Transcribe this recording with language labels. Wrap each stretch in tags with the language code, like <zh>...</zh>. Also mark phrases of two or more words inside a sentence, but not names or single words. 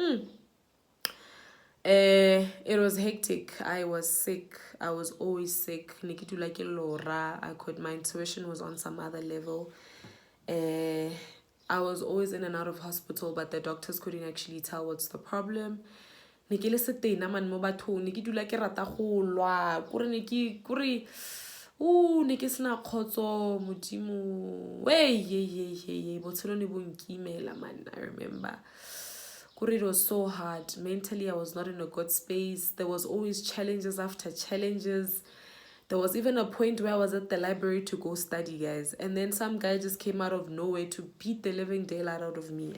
<en>It was hectic. I was sick. I was always sick. My intuition was on some other level. I was always in and out of hospital, but the doctors couldn't actually tell what's the problem.</en> <st>Ne ke sena khotso modimo. Botshelo ne bo nkimela,</st> <en>man. I remember. It was so hard. Mentally, I was not in a good space. There was always challenges after challenges. There was even a point where I was at the library to go study, guys. And then some guy just came out of nowhere to beat the living daylight out of me.</en>